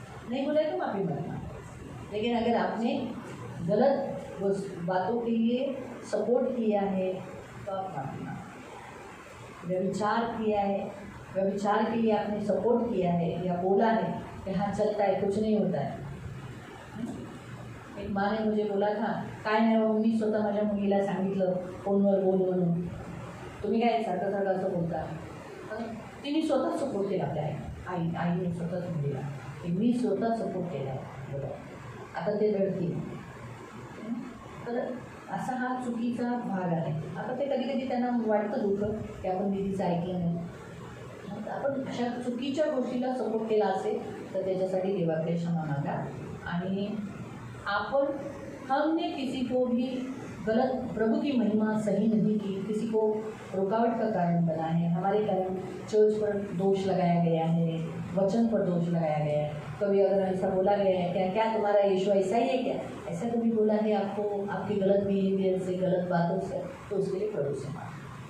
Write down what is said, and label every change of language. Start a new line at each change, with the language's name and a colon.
Hindi: नहीं बोला है तो माफी मांगना। लेकिन अगर आपने गलत बातों के लिए सपोर्ट किया है तो आप माफी मांगो। व्यभिचार किया है, व्यभिचार के लिए आपने सपोर्ट किया है या बोला है कि हाँ चलता है, कुछ नहीं होता है। एक माँ ने मुझे बोला था,
Marathi: काय नाही हो, मी स्वतः माझ्या मुलीला सांगितलं फोनवर बोल म्हणून, तुम्ही काय सारखं सारखं असं बोलता? तिने स्वतः सपोर्ट केला आपल्या आईने स्वतःच मुलीला, मी स्वतः सपोर्ट केला आहे बोला, आता ते रडतील। तर असा हा चुकीचा भाग आहे। आता ते कधी कधी त्यांना वाटतं दुःख की आपण दीदीचं ऐकलं नाही, आपण अशा चुकीच्या गोष्टीला सपोर्ट केला असेल तर त्याच्यासाठी देवाकडे क्षमा मागा। आणि आपण
Hindi: हमने किसी को भी गलत, प्रभु की महिमा सही नहीं की, किसी को रुकावट का कारण बना है, हमारे कारण चर्च पर दोष लगाया गया है, वचन पर दोष लगाया गया है, कभी अगर ऐसा बोला गया है क्या क्या तुम्हारा यीशु ऐसा ही है क्या, ऐसा कभी बोला है आपको आपके गलत बिहेवियर से, गलत बातों से, तो उसके लिए प्रभु से मांगो।